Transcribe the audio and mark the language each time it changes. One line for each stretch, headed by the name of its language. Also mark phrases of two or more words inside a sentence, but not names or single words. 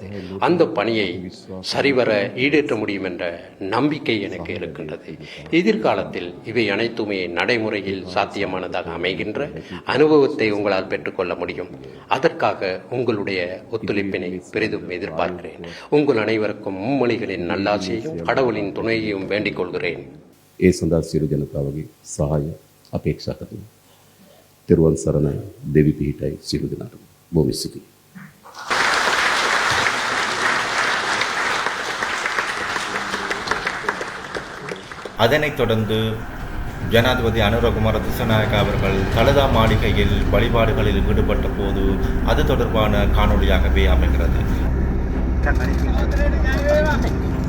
Tamil: அந்த பணியை சரிவர ஈடேற்ற முடியும் என்ற நம்பிக்கை எனக்கு இருக்கின்றது. எதிர்காலத்தில் இவை அனைத்துமே நடைமுறையில் சாத்தியமானதாக அமைகின்ற அனுபவத்தை உங்களால் பெற்றுக்கொள்ள முடியும். அதற்காக உங்களுடைய ஒத்துழைப்பினை பெரிதும் எதிர்பார்க்கிறேன். உங்கள் அனைவருக்கும் மும்மொழிகளின் நல்லாசியையும் கடவுளின் துணையையும் வேண்டிக் கொள்கிறேன்.
Sinhala: ඒ සඳහා සියලු ජනතාවගේ සහාය අපේක්ෂා කරනවා. තෙරුවන් සරණයි. දෙවි පිහිටයි සියලු දෙනාටම. බොහොම ස්තුතියි.
Tamil: அதனைத் தொடர்ந்து ஜனாதிபதி அனுரகுமார திசாநாயக்க அவர்கள் தலதா மாளிகையில் வழிபாடுகளில் ஈடுபட்ட போது அது தொடர்பான காணொளியாகவே அமைகிறது.